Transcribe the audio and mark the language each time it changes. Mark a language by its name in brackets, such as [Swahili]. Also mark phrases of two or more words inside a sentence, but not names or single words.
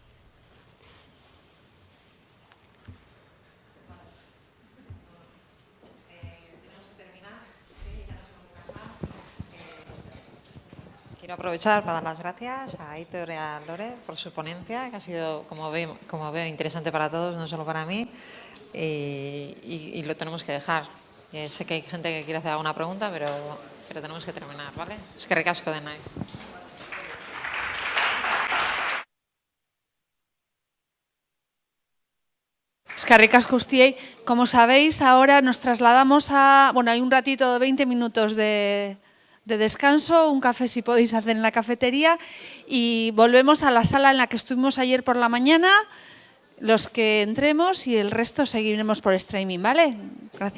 [Spanish] Quiero aprovechar para dar las gracias a Heitor y a Lore por su ponencia, que ha sido, como veo, interesante para todos, no solo para mí, y lo tenemos que dejar. Sé que hay gente que quiere hacer alguna pregunta, pero tenemos que terminar, ¿vale? Es que ricasco de nada. [Basque] Eskerrik asko guztiei. [Spanish] Como sabéis, ahora nos trasladamos a... Bueno, hay un ratito de 20 minutos de descanso, un café si podéis hacer en la cafetería y volvemos a la sala en la que estuvimos ayer por la mañana, los que entremos y el resto seguiremos por streaming, ¿vale?